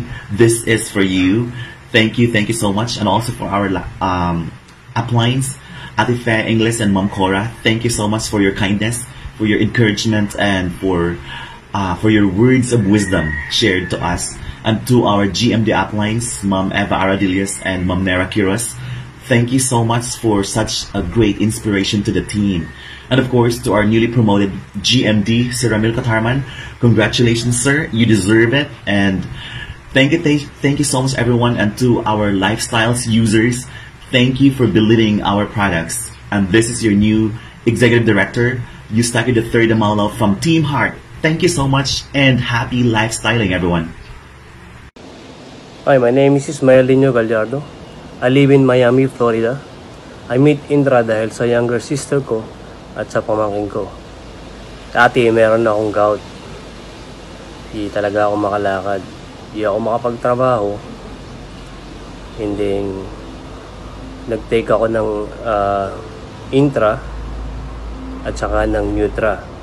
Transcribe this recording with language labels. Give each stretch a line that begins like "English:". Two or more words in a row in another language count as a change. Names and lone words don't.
English: This is for you. Thank you so much. And also for our uplines, Ate Fe, Ingles, and Ma'am Cora. Thank you so much for your kindness, for your encouragement, and for your words of wisdom shared to us. And to our GMD uplines, Ma'am Eva Aradilius and Ma'am Nera Quiros. thank you so much for such a great inspiration to the team. And of course, to our newly promoted GMD, Sir Ramil Katarman, congratulations, sir. You deserve it. And thank you so much, everyone. And to our Lifestyles users, thank you for believing our products. And this is your new Executive Director, Eustachio III Damalo from Team Heart. Thank you so much and happy lifestyling, everyone. Hi, my name is Ismael Lino Gallardo. I live in Miami, Florida. I meet Indra
Filipino: dahil sa
English: younger sister
Filipino: ko at sa pamangkin ko. Dati meron na akong gout. Di talaga ako makalakad. Di ako makapagtrabaho.
English: And then,
Filipino: nag-take ako ng Intra at saka ng Nutra.